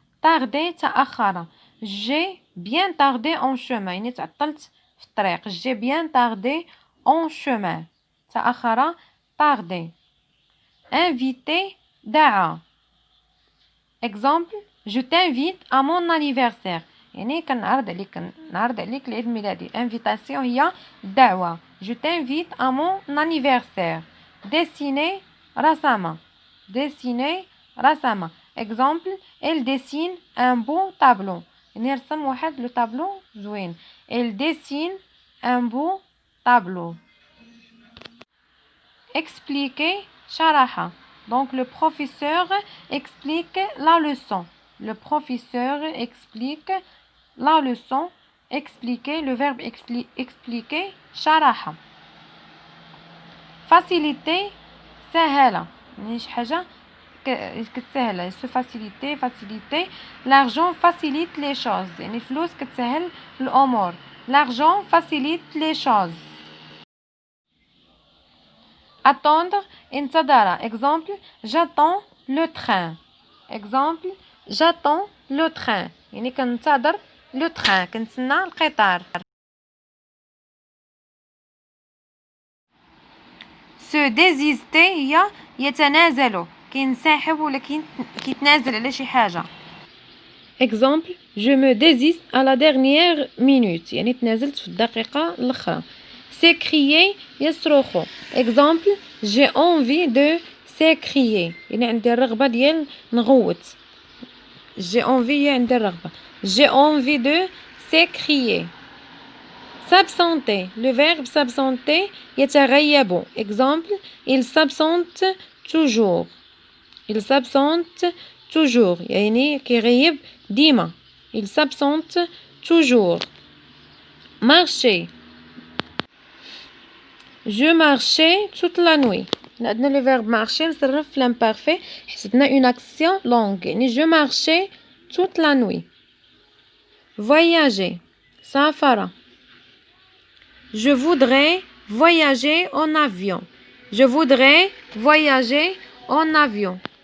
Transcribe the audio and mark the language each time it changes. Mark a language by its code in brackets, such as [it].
[fr] tarder تأخر. j'ai bien tardé en chemin [ar] يعني تعطلت في الطريق. [fr] j'ai bien tardé en chemin. [ar] تأخر [fr] tarder. inviter [ar] دعا. [fr] Exemple. je t'invite à mon anniversaire [ar] يعني كنعرض عليك العيد ميلادي. invitation هي دعوة. [fr] je t'invite à mon anniversaire. dessiner [ar] رسم. [fr] dessiner [ar] رسم. [fr] Exemple. elle dessine un beau tableau [ar] يعني رسم واحد لو طابلو زوين. [fr] elle dessine un beau tableau. expliquer [ar] شرح. [fr] donc le professeur explique la leçon. le professeur explique la leçon. expliquer le verbe expliquer [ar] شرح. [fr] faciliter [ar] سهل يعني شي حاجة كتسهل. [fr] se faciliter. l'argent facilite les choses [ar] يعني الفلوس كتسهل الأمور. [fr] l'argent facilite les choses. attendre [ar] انتظر. [fr] Exemple. j'attends le train. Exemple. j'attends le train [ar] يعني كنتظر [fr] le train [ar] كنتسنى القطار. [fr] se désister [ar] هي يتنازل كينسحب ولا كيتنازل على شي حاجة. [fr] Exemple. je me désiste à la dernière minute [ar] يعني تنازلت في الدقيقة الأخرى. [fr] s'écrier [ar] يصرخ. [fr] Exemple. j'ai envie de s'écrier [ar] يعني عندي الرغبة ديال نغوت. [fr] j'ai envie [ar] هي عندي الرغبة. [fr] j'ai envie de s'écrier. s'absenter. le verbe s'absenter [ar] يتغيب. [fr] Exemple. il s'absente toujours. il s'absente toujours [ar] يعني كيغيب ديما [fr] il s'absente toujours marcher je marchais toute la nuit [ar] عندنا [fr] le verbe marcher [ar] نصرف في [fr] l'imparfait [ar] حيت عندنا [fr] une action longue يعني je marchais toute la nuit voyager [ar] سافر [fr] je voudrais voyager en avion je voudrais voyager en avion